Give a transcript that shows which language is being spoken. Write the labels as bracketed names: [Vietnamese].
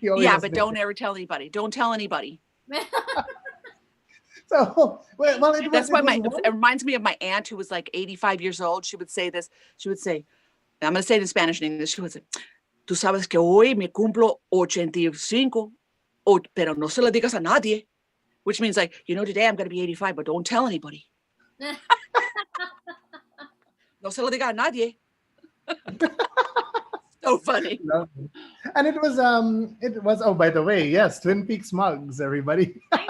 [English] But don't ever tell anybody. Don't tell anybody. So, it reminds me of my aunt who was like 85 years old. She would say this. She would say, I'm going to say it in Spanish and English. She would say, [Spanish] tú sabes que hoy me cumplo 85. Oh, pero no se lo digas a nadie. [English] Which means like, today I'm going to be 85, but don't tell anybody. [Spanish] No se lo diga a nadie. [English] So funny. And it was, oh, by the way, yes, Twin Peaks mugs, everybody.